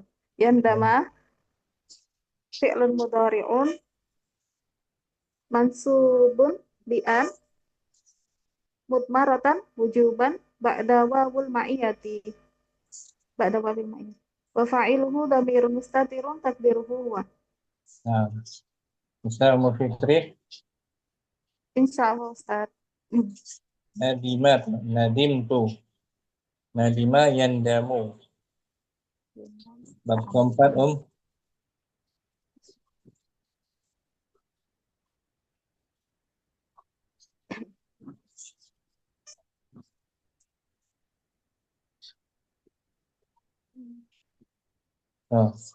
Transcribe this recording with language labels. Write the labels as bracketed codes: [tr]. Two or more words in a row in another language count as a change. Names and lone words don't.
[ar] يندم فعل مضارع منصوب بأن مضمرة وجوبا بعد واو المعية. بعد واو المعية. وفاعله ضمير مستتر تقديره هو. [id] Nah, Ustaz Mufitri, Insyaallah Ustaz. [ar] ندمت، ندمت، ندم يندم. [id] Bab keempat, Oh.